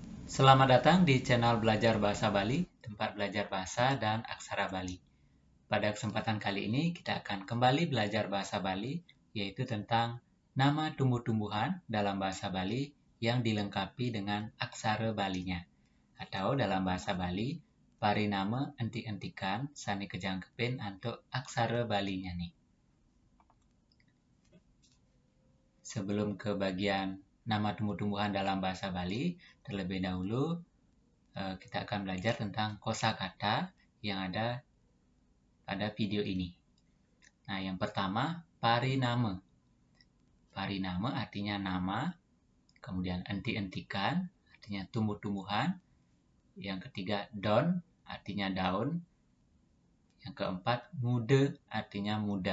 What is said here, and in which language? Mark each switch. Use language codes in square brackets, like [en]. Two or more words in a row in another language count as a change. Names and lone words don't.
[id] Selamat datang di channel Belajar Bahasa Bali, tempat belajar bahasa dan aksara Bali. Pada kesempatan kali ini kita akan kembali belajar bahasa Bali, yaitu tentang nama tumbuh-tumbuhan dalam bahasa Bali yang dilengkapi dengan aksara Balinya. Atau dalam bahasa Bali, [ban] parinama entik-entikan sani kejangkepin untuk aksara Balinya nih. [id] Sebelum ke bagian nama tumbuh-tumbuhan dalam bahasa Bali, terlebih dahulu kita akan belajar tentang kosakata yang ada pada video ini. Nah, yang pertama, parinama. Parinama artinya nama, kemudian enti-entikan artinya tumbuh-tumbuhan, yang ketiga don artinya daun, yang keempat muda artinya muda.